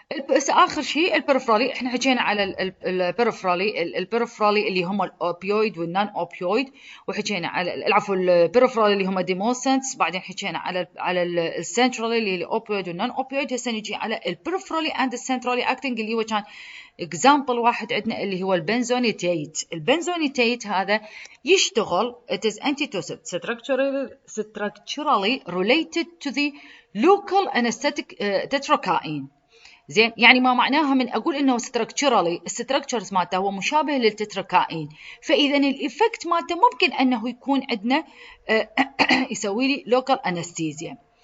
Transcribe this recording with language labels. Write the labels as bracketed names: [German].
[Arabic] بس آخر شيء البريفرالي، إحنا حكينا على البريفرالي اللي هم الأوبيويد والنون أوبيويد، وحكينا على العفو البريفرالي اللي هم ديموسنس، بعدين حكينا على السنترالي اللي الأوبيويد والنون أوبيويد. هسه نجي على البريفرالي أند السنترالي أكتنج اللي هو كان اكزامبل واحد عندنا اللي هو البنزونيتيت. البنزونيتيت هذا يشتغل [English] it is antitussive structurally related to the local anesthetic tetracaine. [Arabic] زين، يعني ما معناها من اقول انه structurally الستركتشرز مالته هو مشابه للتتراكاين، فاذا الايفكت مالته ممكن انه يكون عندنا يسوي لي local anesthesia.